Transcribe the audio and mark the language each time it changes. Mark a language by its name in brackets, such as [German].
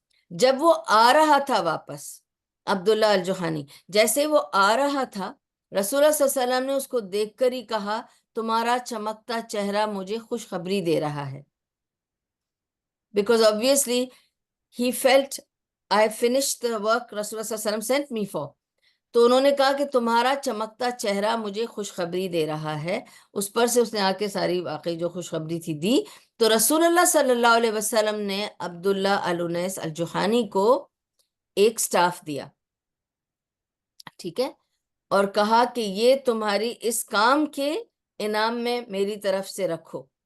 [Urdu] جب وہ آ رہا تھا واپس عبداللہ الجوہانی، جیسے وہ آ رہا تھا، رسول اللہ صلی اللہ علیہ وسلم نے اس کو دیکھ کر ہی کہا تمہارا چمکتا چہرہ مجھے خوشخبری دے رہا ہے. [English] Because obviously he felt I finished the work رسول اللہ صلی اللہ علیہ وسلم sent me for. [Urdu] تو انہوں نے کہا کہ تمہارا چمکتا چہرہ مجھے خوشخبری دے رہا ہے. اس پر سے اس نے آ کے ساری واقعی جو خوشخبری تھی دی. تو رسول اللہ صلی اللہ علیہ وسلم نے عبداللہ الانیس الجوہانی کو ایک سٹاف دیا، ٹھیک ہے، اور کہا کہ یہ تمہاری اس کام کے انعام میں میری طرف سے رکھو.